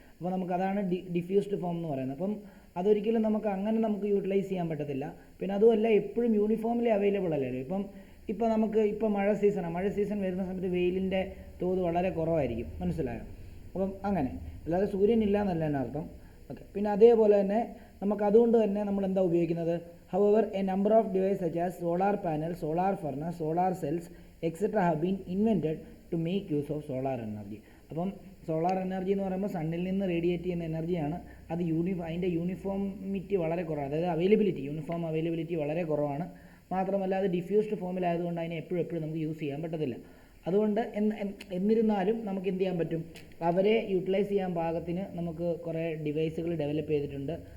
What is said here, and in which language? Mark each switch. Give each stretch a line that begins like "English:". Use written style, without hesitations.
Malayalam: അപ്പോൾ നമുക്കതാണ് diffused form എന്ന് പറയുന്നത്. അപ്പം അതൊരിക്കലും നമുക്ക് അങ്ങനെ നമുക്ക് യൂട്ടിലൈസ് ചെയ്യാൻ പറ്റത്തില്ല. പിന്നെ അതുമല്ല എപ്പോഴും യൂണിഫോംലി അവൈലബിൾ അല്ലല്ലോ. ഇപ്പം നമുക്ക് ഇപ്പോൾ മഴ സീസണാണ്. മഴ സീസൺ വരുന്ന സമയത്ത് വെയിലിൻ്റെ തോത് വളരെ കുറവായിരിക്കും, മനസ്സിലായോ? അപ്പം അങ്ങനെ അല്ലാതെ സൂര്യനില്ല എന്നല്ല എൻ്റെ അർത്ഥം. ഓക്കെ. പിന്നെ അതേപോലെ തന്നെ നമുക്ക് അതുകൊണ്ട് തന്നെ നമ്മൾ എന്താ ഉപയോഗിക്കുന്നത്,
English: however a number of devices such as solar panel, solar furnace, solar cells etc. have been invented to make use of solar energy.
Malayalam: അപ്പം സോളാർ എനർജി എന്ന് പറയുമ്പോൾ സണ്ണിൽ നിന്ന് റേഡിയേറ്റ് ചെയ്യുന്ന എനർജിയാണ്. അത് അതിൻ്റെ യൂണിഫോമിറ്റി വളരെ കുറവാണ്. അതായത് യൂണിഫോം അവൈലബിലിറ്റി വളരെ കുറവാണ്. മാത്രമല്ല അത് ഡിഫ്യൂസ്ഡ് ഫോമിലായതുകൊണ്ട് അതിനെ എപ്പോഴും നമുക്ക് യൂസ് ചെയ്യാൻ പറ്റത്തില്ല. അതുകൊണ്ട് എന്നിരുന്നാലും നമുക്ക് എന്ത് ചെയ്യാൻ പറ്റും, അവരെ യൂട്ടിലൈസ് ചെയ്യാൻ പാകത്തിന് നമുക്ക് കുറേ ഡിവൈസുകൾ ഡെവലപ്പ് ചെയ്തിട്ടുണ്ട്.